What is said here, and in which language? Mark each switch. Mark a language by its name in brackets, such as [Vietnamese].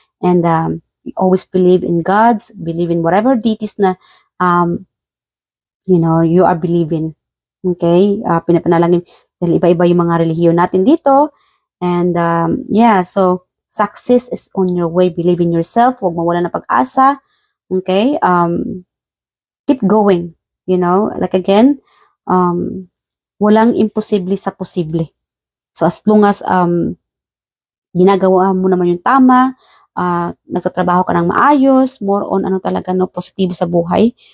[English] And always believe in God's, believe in whatever deities na, you are believing. [Filipino] Okay? Pinapanalangin. Dahil iba-iba yung mga relihiyon natin dito. [English] And so, success is on your way. Believe in yourself. [Filipino] Huwag mawala na pag-asa. [English] Okay? Keep going. [Filipino] Like again, walang imposible sa posible. [English] So as long as [Filipino] ginagawa mo naman yung tama, nagtatrabaho ka ng maayos, more on positibo sa buhay.